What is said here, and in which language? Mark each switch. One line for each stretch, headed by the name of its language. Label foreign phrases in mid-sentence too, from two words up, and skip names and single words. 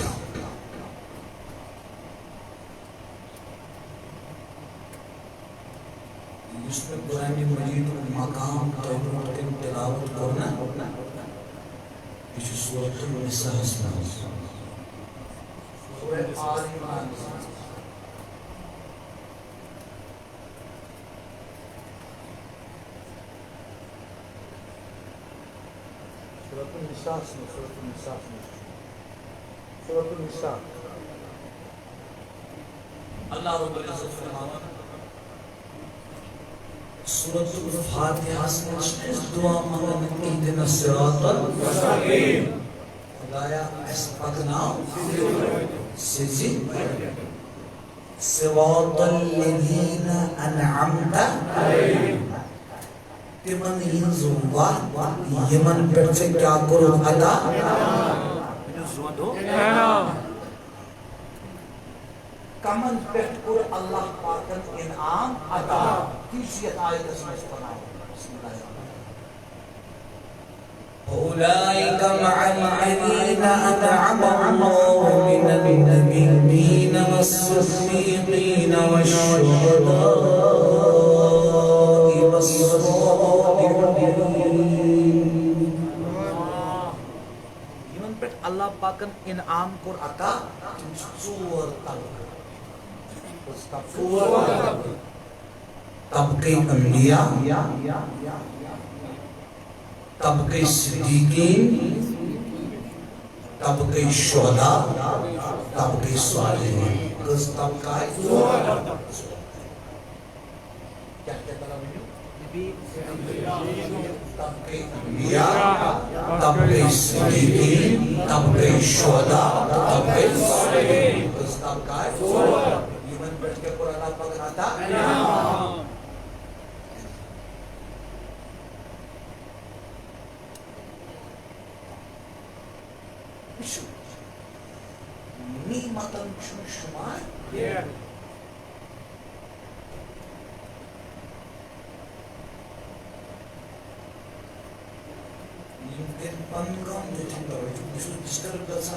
Kashmiri: یُس مےٚ قرآنِ مجیٖدُک مقام تۄہہِ برونٛٹھ کَنہِ تِلاوت کوٚر نا یہِ چھُ سورۃ النِساءَس منٛز سورۃ آل عمران سورۃ النساء
Arabic: اللہ رب العزت
Kashmiri: فرماوان سورۃ الفاتحہ منٛز دعا منگان
Arabic: اهدنا الصراط المستقیم
Kashmiri: خدایا اَسہِ پکناو سِزِ
Arabic: صراط الذین انعمت
Kashmiri: تِمن ہٕنٛز وَتھ یِمن پٮ۪ٹھ ژےٚ کیٛاہ کوٚرُتھ عطا کمن پٮ۪ٹھ کوٚر اللہ پاکن انعام عطا تی چھُ یتھ آیتس منٛز فرماوان
Arabic: بسم اللہ أولئك مع الذين أنعم الله من النبيين والصديقين والشهداء
Kashmiri: والصالحين یمن پٮ۪ٹھ اللہ پاکن انعام کوٚر عطا تِم چھِ ژور طبقے انبیاء طبقے صدیقین طبقے شہداء طبقے صالحین کس طبقہ ہے طبقے انبیاء طبقے صدیقین طبقے شہداء طبقے صالحین کس طبقہ ہے یمن پٮ۪ٹھ کیٛاہ کوٚر اللہ پاکن عطا نعمتن چھُنہٕ شُمار یِم کٔرۍ پنُن کٲم دِتِکھ توجہ بہٕ چھُس ڈِسٹٔرب گژھان